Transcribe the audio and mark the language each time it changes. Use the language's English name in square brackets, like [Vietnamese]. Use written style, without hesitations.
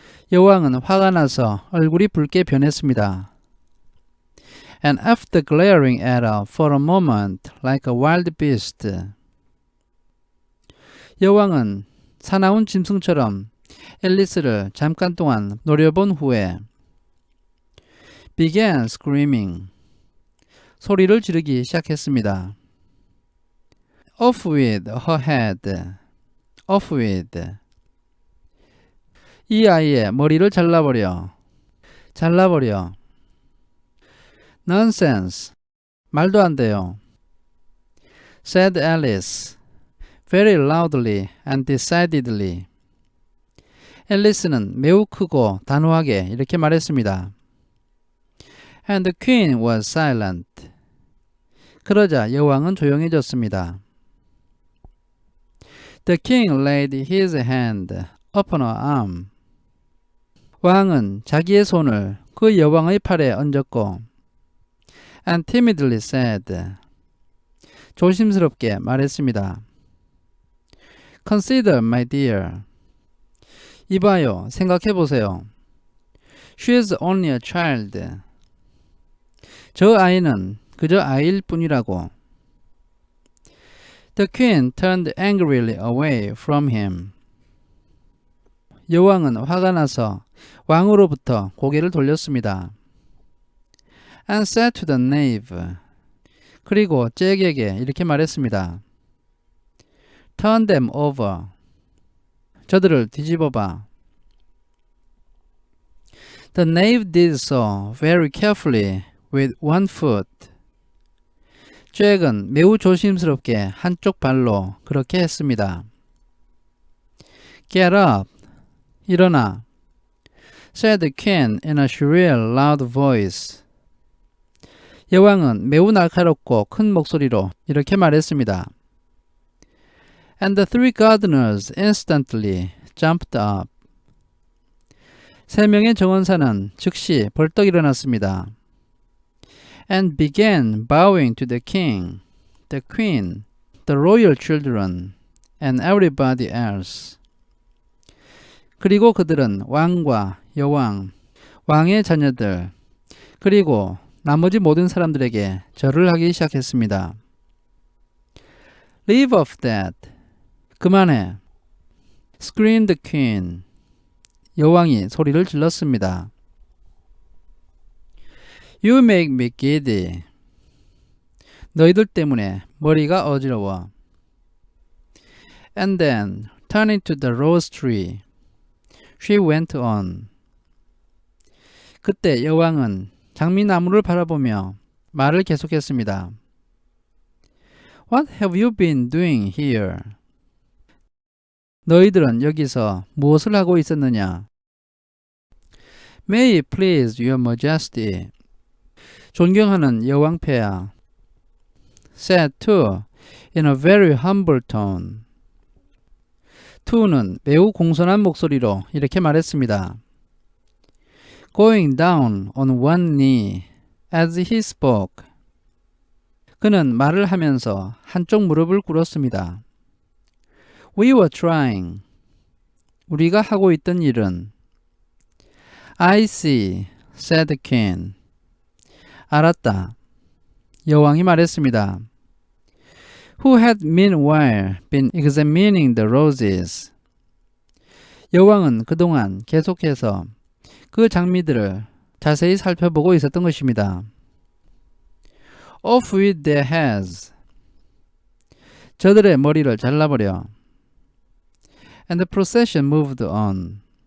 [Korean] 여왕은 화가 나서 얼굴이 붉게 변했습니다. [English] And after glaring at her for a moment like a wild beast. [Korean] 여왕은 사나운 짐승처럼 앨리스를 잠깐 동안 노려본 후에 [English] began screaming. [Korean] 소리를 지르기 시작했습니다. [English] Off with her head. Off with. [Korean] 이 아이의 머리를 잘라버려. 잘라버려. [English] Nonsense. [Korean] 말도 안 돼요. [English] said Alice, very loudly and decidedly. [Korean] 앨리스는 매우 크고 단호하게 이렇게 말했습니다. [English] And the queen was silent. [Korean] 그러자 여왕은 조용해졌습니다. [English] The king laid his hand upon her arm. [Korean] 왕은 자기의 손을 그 여왕의 팔에 얹었고 [English] and timidly said. [Korean] 조심스럽게 말했습니다. [English] Consider, my dear. [Korean] 이봐요, 생각해보세요. [English] She is only a child. [Korean] 저 아이는 그저 아이일 뿐이라고. [English] The queen turned angrily away from him. [Korean] 여왕은 화가 나서 왕으로부터 고개를 돌렸습니다. [English] And said to the knave. [Korean] 그리고 잭에게 이렇게 말했습니다. [English] Turn them over. [Korean] 저들을 뒤집어봐. [English] The knave did so very carefully with one foot. [Korean] 잭은 매우 조심스럽게 한쪽 발로 그렇게 했습니다. [English] Get up. [Korean] 일어나. [English] said the king in a shrill, loud voice. [Korean] 여왕은 매우 날카롭고 큰 목소리로 이렇게 말했습니다. [English] And the three gardeners instantly jumped up. [Korean] 세 명의 정원사는 즉시 벌떡 일어났습니다. [English] And began bowing to the king, the queen, the royal children, and everybody else. [Korean] 그리고 그들은 왕과 여왕, 왕의 자녀들, 그리고 나머지 모든 사람들에게 절을 하기 시작했습니다. [English] Leave off that. [Korean] 그만해. [English] Screamed the queen. [Korean] 여왕이 소리를 질렀습니다. [English] You make me giddy. [Korean] 너희들 때문에 머리가 어지러워. [English] And then, turning to the rose tree, she went on. [Korean] 그때 여왕은 장미나무를 바라보며 말을 계속했습니다. [English] What have you been doing here? [Korean] 너희들은 여기서 무엇을 하고 있었느냐? [English] May it please your majesty. [Korean] 존경하는 여왕폐하. [English] said too in a very humble tone. [Korean] to는 매우 공손한 목소리로 이렇게 말했습니다. [English] Going down on one knee as he spoke. [Korean] 그는 말을 하면서 한쪽 무릎을 꿇었습니다. [English] We were trying. [Korean] 우리가 하고 있던 일은 [English] I see, said the king. [Korean] 알았다. 여왕이 말했습니다. [English] Who had meanwhile been examining the roses. [Korean] 여왕은 그동안 계속해서 그 장미들을 자세히 살펴보고 있었던 것입니다. [English] Off with their heads. [Korean] 저들의 머리를 잘라버려. [English] And the procession moved on.